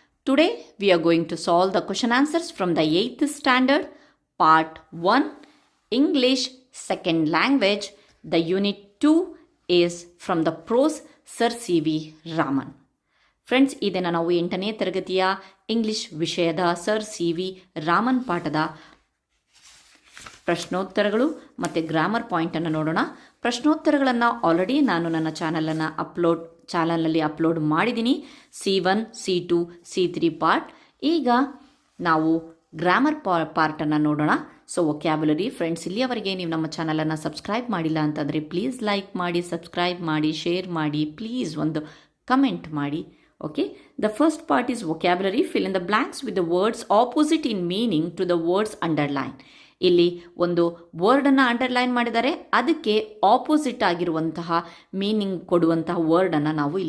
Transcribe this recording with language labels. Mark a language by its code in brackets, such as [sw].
[en] Today we are going to solve the question answers from the 8th standard part 1 English second language. The unit 2 is from the prose Sir C.V. Raman. [kn] Friends, ಇದನ್ನು ನಾವು 8ನೇ ತರಗತಿಯ English ವಿಷಯದ sir C.V. Raman ಪಾಠದ ಪ್ರಶ್ನೋತ್ತರಗಳು ಮತ್ತು grammar ಪಾಯಿಂಟನ್ನು ನೋಡೋಣ. ಪ್ರಶ್ನೋತ್ತರಗಳನ್ನು already ನಾನು ನನ್ನ ಚಾನಲಲ್ಲಿ ಅಪ್ಲೋಡ್ ಮಾಡಿದ್ದೀನಿ. C1, C2, C3 part. ಈಗ ನಾವು ಗ್ರಾಮರ್ ಪಾರ್ಟನ್ನು ನೋಡೋಣ. ಸೊ ವೊಕ್ಯಾಬ್ಯುಲರಿ ಫ್ರೆಂಡ್ಸ್, ಇಲ್ಲಿಯವರೆಗೆ ನೀವು ನಮ್ಮ ಚಾನಲನ್ನು ಸಬ್ಸ್ಕ್ರೈಬ್ ಮಾಡಿಲ್ಲ ಅಂತಂದರೆ ಪ್ಲೀಸ್ ಲೈಕ್ ಮಾಡಿ, ಸಬ್ಸ್ಕ್ರೈಬ್ ಮಾಡಿ, ಶೇರ್ ಮಾಡಿ, ಪ್ಲೀಸ್ ಒಂದು ಕಮೆಂಟ್ ಮಾಡಿ. [en] Okay, the first part is vocabulary. Fill in the blanks with the words opposite in meaning to the words underline. [kn] ಇಲ್ಲಿ ಒಂದು ವರ್ಡನ್ನು ಅಂಡರ್ಲೈನ್ ಮಾಡಿದ್ದಾರೆ, ಅದಕ್ಕೆ ಆಪೋಸಿಟ್ ಆಗಿರುವಂತಹ ಮೀನಿಂಗ್ ಕೊಡುವಂತಹ ವರ್ಡನ್ನು ನಾವು ಇಲ್ಲಿ